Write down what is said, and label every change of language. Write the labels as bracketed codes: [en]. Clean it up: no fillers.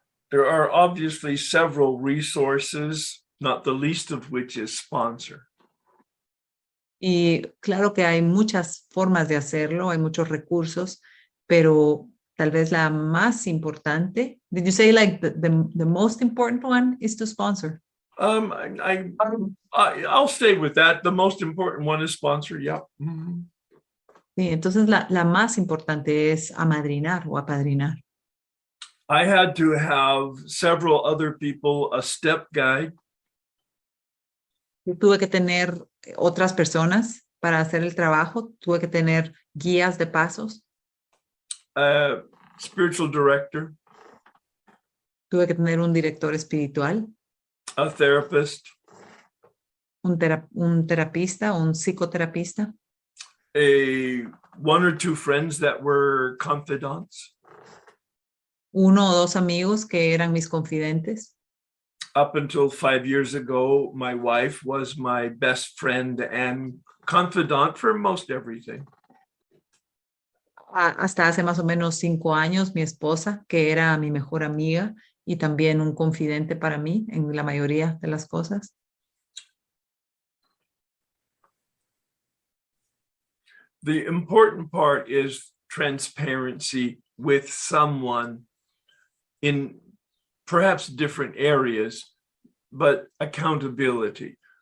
[en] There are obviously several resources, not the least of which is sponsor. [es] Y claro que hay muchas formas de hacerlo, hay muchos recursos, pero tal vez la más importante, [en] did you say like the most important one is to sponsor? I'll stay with that. The most important one is sponsor. Yeah. Mm-hmm. [es] Sí, entonces la más importante es amadrinar o apadrinar. [en] I had to have several other people, a step guide. [es] Yo tuve que tener otras personas para hacer el trabajo, tuve que tener guías de pasos, [en] Spiritual director, [es] tuve que tener un director espiritual, [en] a therapist, [es] un terapista, un psicoterapista, [en] one or two friends that were confidants. [es] uno o dos amigos que eran mis confidentes. [en] Up until 5 years ago, my wife was my best friend and confidant for most everything. [es] Hasta hace más o menos 5 años, mi esposa, que era mi mejor amiga y también un confidente para mí en la mayoría de las cosas. [en] The important part is transparency with someone in perhaps different areas, but accountability.